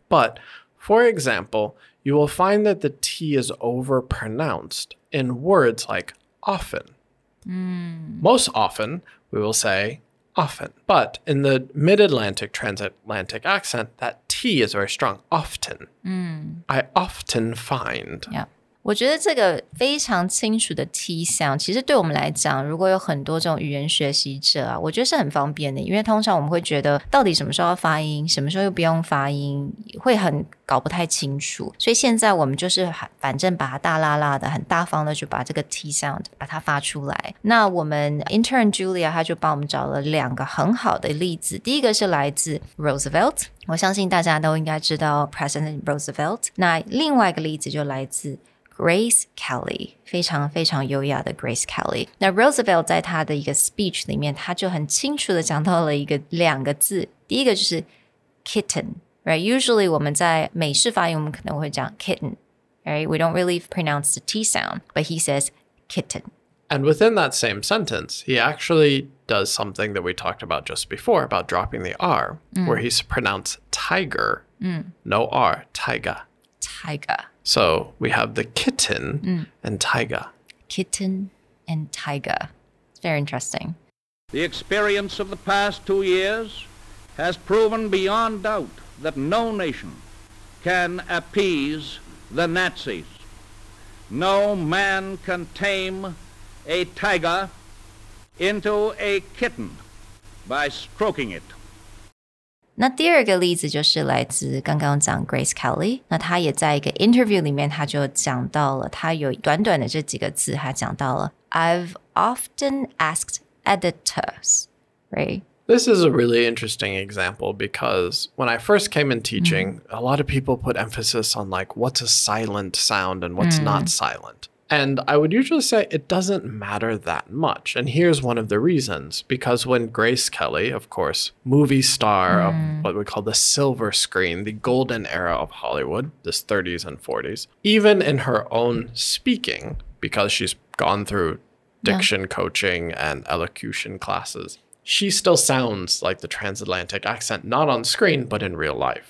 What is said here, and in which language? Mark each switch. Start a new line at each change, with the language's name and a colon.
English: But, for example, you will find that the T is overpronounced in words like often. Most often, we will say often. But in the mid-Atlantic, transatlantic accent, that T is very strong. Often. I often find. Yeah.
Chinese: 我觉得这个非常清楚的 T sound 其实对我们来讲，如果有很多这种语言学习者啊，我觉得是很方便的，因为通常我们会觉得到底什么时候要发音，什么时候又不用发音，会很搞不太清楚，所以现在我们就是反正把它大辣辣的很大方的就把这个 T sound 把它发出来。那我们 intern Julia 她就帮我们找了2个很好的例子，第一个是来自 Roosevelt， 我相信大家都应该知道 President Roosevelt， 那另外一个例子就来自Grace Kelly， 非常非常优雅的 Grace Kelly。那 Roosevelt 在他的一个 speech 里面，他就很清楚的讲到了2个字，第一个就是 kitten，
English: right? Usually
Chinese: 我们在美式发音，我们可能会讲 kitten，
English: right? We don't really pronounce the T sound, but he says kitten. And within that same sentence, he actually does something that we talked about just before about dropping the R, where he's pronounced tiger, no R, tiger. Tiger. So we have the kitten and tiger. Kitten and tiger. It's very interesting. The experience of the past 2 years has proven beyond doubt that no nation can appease the Nazis. No man can tame a tiger into a kitten by stroking it.
Chinese: 那第二个例子就是来自刚刚讲 Grace Kelly， 那他也在一个 interview 里面他就讲到了，他有短短的这几个字，他讲到了
English: I've often asked editors, right? This is a really interesting example because when I first came in teaching, a lot of people put emphasis on like what's a silent sound and what's not silent. And I would usually say it doesn't matter that much. And here's one of the reasons. Because when Grace Kelly, of course, movie star of what we call the silver screen, the golden era of Hollywood, this 30s and 40s, even in her own speaking, because she's gone through diction coaching and elocution classes, she still sounds like the transatlantic accent, not on screen, but in real life.